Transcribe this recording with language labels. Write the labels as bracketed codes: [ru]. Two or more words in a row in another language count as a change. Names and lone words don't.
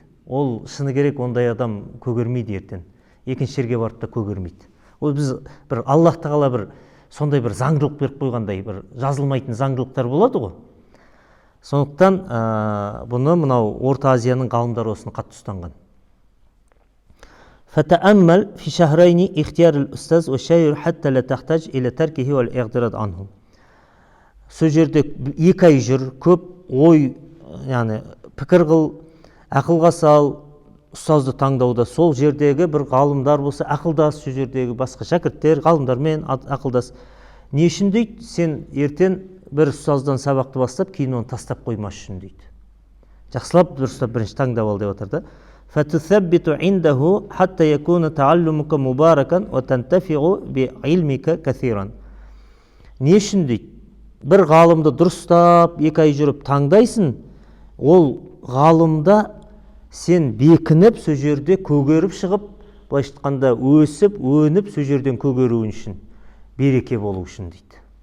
[kk] Ол шыны керек, ондай адам көгермейді ертең. Екінші жерге барып та көгермейді. Ол біз бір Аллах тағала бір сондай бір заңдылық беріп қойғандай, бір жазылмайтын заңдылықтар болады ғой. Сондықтан бұны мынау Орта Азияның ғалымдары осыны қатты ұстанған. [ar] فتأمل في شهرين اختيار الأستاذ والشاعر حتى لا تحتاج إلى تركه والإعتراض عنه. [kk] Сол жерде 2 ай жүр, көп ой, яғни пікір қыл, ақылға сал, ұстазды таңдауда. Сол жердегі бір ғалымдар болса, ақылдас, сол жердегі басқа шәкірттер, ғалымдармен ақылдас. Не үшін дейді? Сен ертең бір ұстаздан сабақты бастап, кейін оны тастап қоймас үшін дейді. Жақсылап дұрыстап бірінші таңдап ал деп отыр да. [ar] فتثبت عنده حتى يكون تعلمك مباركا وتنتفع بعلمك كثيرا. [kk] Не үшін дейді? Бір ғалымды дұрыстап 2 ай жүріп таңдайсың, ол ғалымда сен бекініп, сол жерде көгеріп шығып, былайша айтқанда өсіп, өніп, сол жерден көгеруің үшін, береке болу үшін дейді.